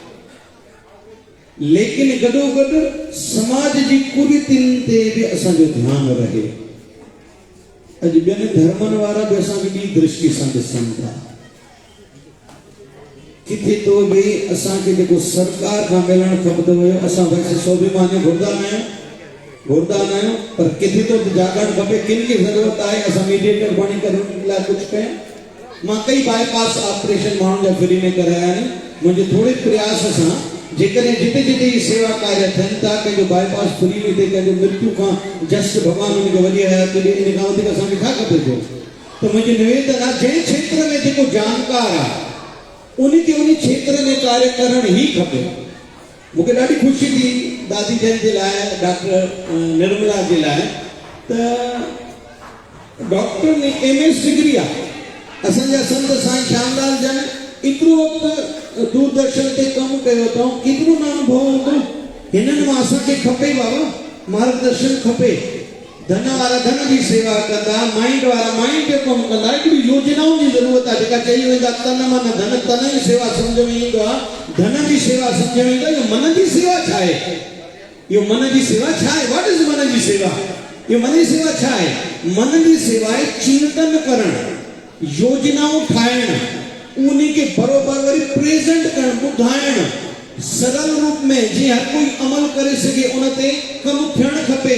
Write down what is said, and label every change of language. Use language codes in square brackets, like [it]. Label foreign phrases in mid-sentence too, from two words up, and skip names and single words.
[sd] लेकिन गॾोगॾु समाज जी कुरीतियुनि ते बि असांजो ध्यानु रहे। अॼु ॿियनि धर्मनि वारा बि असांखे ॿी दृष्टि सां ॾिसनि था। किथे तो बि असांखे जेको सरकार खां मिलणु खपंदो हुयो, असां वैसे स्वाभिमानी घुरंदा न आहियूं, पर किथे तो जागणु खपे, किन खे ज़रूरत आहे असां मीडिएटर बणी करे लाइ कुझु कयूं। मां कई बाईपास ऑपरेशन माण्हुनि जा फ्री में कराया आहिनि। मुंहिंजे थोरे प्रयास सां जेकॾहिं जिते जिते ही सेवा कार्य थियनि था, कंहिंजो बाईपास फ्री में थिए, कंहिंजो मृत्यु खां जस्ट भॻवान उनखे वॾी हयात ॾे, इन खां वधीक असांखे छा खपे पियो। त मुंहिंजी निवेदन आहे, जंहिं क्षेत्र में जेको जानकार आहे उनखे उन क्षेत्र में कार्य करणु ई खपे। मूंखे ॾाढी ख़ुशी थी दादी जन जे लाइ, डॉक्टर निर्मला जे लाइ, त डॉक्टर ने MS डिग्री आहे। असांजा संत साईं श्यामलाल जन एतिरो वक़्तु दूरदर्शन ते कमु कयो अथऊं, केतिरो न अनुभव हूंदो। हिननि मां असांखे खपे बाबा मार्गदर्शन खपे। धन वारा धन जी सेवा कंदा, माइंड वारा माइंड जो कमु कंदा। हिकिड़ी योजनाउनि जी ज़रूरत आहे, जेका चई वेंदा तन मन धन, तन जी सेवा सम्झ में ईंदो आहे, धन जी सेवा सम्झ में ईंदो आहे। इहो मन जी सेवा छा आहे? इहो मन जी सेवा छा आहे? [en] What is [sd] मन जी सेवा? इहो मन जी सेवा छा आहे? मन जी सेवा आहे चिंतन करणु, योजनाऊं ठाहिणु, उनखे बरोबर वरी प्रेज़ेंट करणु, ॿुधाइणु सरल रूप में, जीअं हर कोई अमल करे सघे, उन ते कमु थियणु खपे।